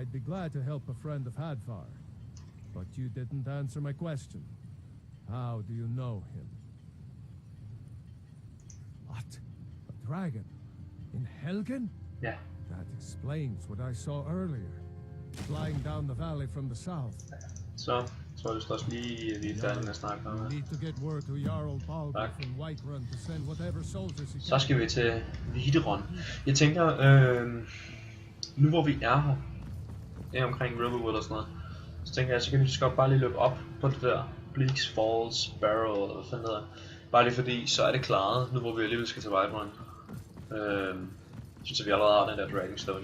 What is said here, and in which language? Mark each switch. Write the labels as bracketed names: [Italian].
[English] I'd be glad to help a friend of Hadvar, but you didn't answer my question. How do you know him? What? A dragon? In Helgen? Yeah. That explains what I saw earlier. Flying down the valley from the south. [Danish] Så tror jeg også lige vi er færdige med at snakke om [English] You need to get word to Jarl Balgruuf in Whiterun to send whatever soldiers he can. [Danish] Så skal vi til Whiterun. Jeg tænker, nu hvor vi er her, det er omkring Riverwood og sådan noget, så tænker jeg, så kan vi godt bare lige løbe op på det der Bleaks Falls Barrow, eller hvad fanden hedder. Bare lige fordi, så er det klaret, nu hvor vi alligevel skal til Whiterun. Synes jeg, vi allerede har den der Dragonstone.